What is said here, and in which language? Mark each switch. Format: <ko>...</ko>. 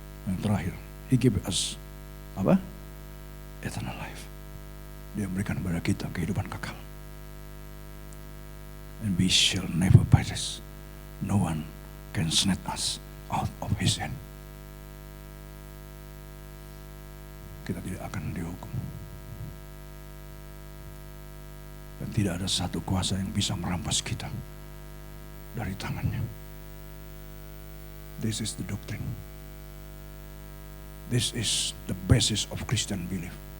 <id>Yang terakhir,</id> <en>He gave us</en> <id>apa?</id> <en>Eternal life.</en> <id>Dia memberikan kepada kita kehidupan kekal.</id> <en>And we shall never perish. No one can snatch us out of His hand.</en> <id>Kita tidak akan dihukum. Dan tidak ada satu kuasa yang bisa merampas kita dari tangannya.</id> <en>This is the doctrine. This is the basis of Christian belief.</en>